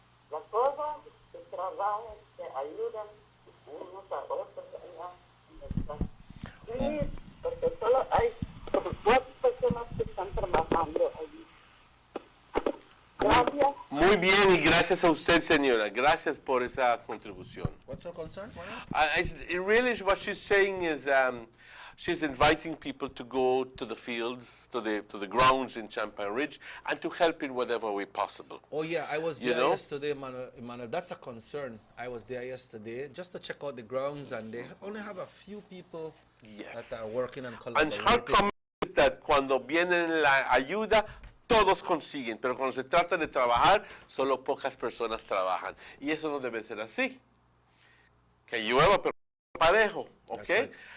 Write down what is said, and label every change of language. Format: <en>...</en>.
<es>La cosa es que trabajen, que ayuden unos a otros allá en el campo. Sí, porque solo hay 4 personas que están trabajando allí. Gracias. Muy bien, y gracias a usted, señora. Gracias por esa contribución.</es> <en>What's her concern? Really, what she's saying is she's inviting people to go to the fields, to the grounds in Champagne Ridge, and to help in whatever way possible. Oh yeah, I was there yesterday, Emmanuel. That's a concern. I was there yesterday just to check out the grounds, and they only have a few people that are working and collaborating. And her comment is that</en> <es>cuando viene la ayuda, todos consiguen, pero cuando se trata de trabajar, solo pocas personas trabajan. Y eso no debe ser así. Que llueva, pero parejo, ¿ok? Right.</es>